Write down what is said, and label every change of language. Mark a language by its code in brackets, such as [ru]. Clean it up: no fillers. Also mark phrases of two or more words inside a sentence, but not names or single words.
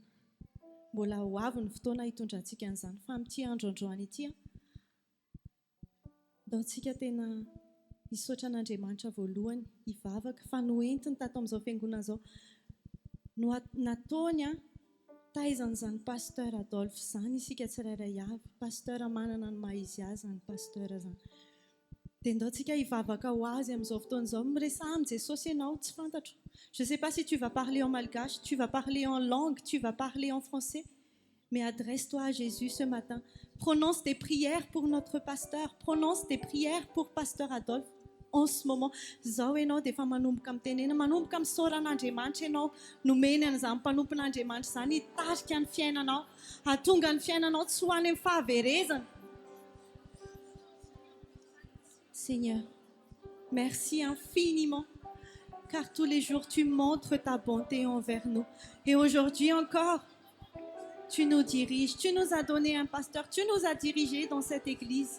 [mg] Mbola ho avy ny fotoana hitondrantsika an'izany fa amin'ity andro androany ity daontsika tena hisaotra an'Andriamanitra voalohany hivavaka fa noentiny tato amin'izao fiangonana izao no nataony taizan'izany Pasteur Adolphe zany isika tsirairay avy. Pasteur manana ny maha-izy azy zany Pasteur zany. Dia ndaontsika hivavaka ho azy amin'izao fotoana izao. Miresaha amin'ny Jesosy ianao tsy fantatro. [fr] Je ne sais pas si tu vas parler en malgache, tu vas parler en langue, tu vas parler en français. Mais adresse-toi à Jésus ce matin. Prononce des prières pour notre pasteur. Prononce des prières pour Pasteur Adolphe. En ce moment, [mg] zao ianao dia efa manomboka mitenena, manomboka misaoran'Andriamanitra ianao, nomeny an'izany mpanompon'Andriamanitra izany hitarika ny fiainanao, hahatonga ny fiainanao tsy ho any amin'ny fahaverezana. [fr] Seigneur, merci infiniment, car tous les jours tu montres ta bonté envers nous. Et aujourd'hui encore, tu nous diriges, tu nous as donné un pasteur, tu nous as dirigés dans cette église.